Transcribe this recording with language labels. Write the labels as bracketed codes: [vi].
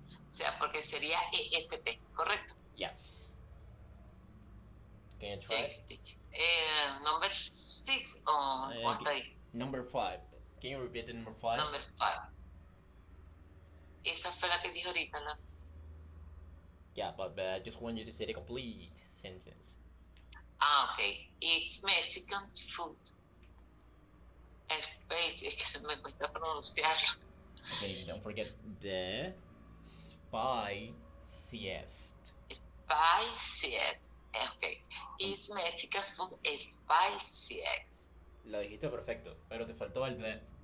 [es] O sea, porque sería EST, ¿correcto? [en] Yes. Can you try? [es] Sí, teacher. [en] Number 6 [es] o hasta ahí. [en] Number 5. Can you repeat the number 5? Number 5. [es] Esa fue la que dije ahorita, ¿no? [en] Yeah, but I just want you to say the complete sentence. Ok. It's Mexican food. Space, [es] es que se me cuesta pronunciarlo. [en] Okay, don't forget the spiciest. Spiciest. Ok. It's Mexican food spiciest. [es] Lo dijiste perfecto, pero te faltó el the.